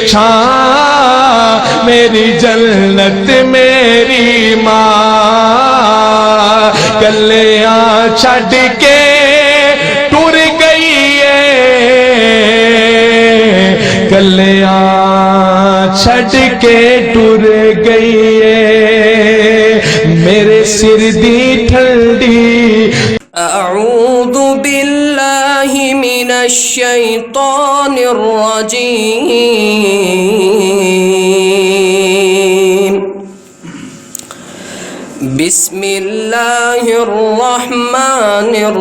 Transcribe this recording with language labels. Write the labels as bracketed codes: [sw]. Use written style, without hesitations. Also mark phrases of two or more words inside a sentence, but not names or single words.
[pa] چھاں میری جنت میری ماں، کلیاں چھڈ کے ٹر گئی ہے، کلیاں چھڈ کے ٹر گئی ہے، میرے سر دی ٹھنڈی۔ [ar] اعوذ باللہ من الشیطان الرجیم، بسم اللہ الرحمن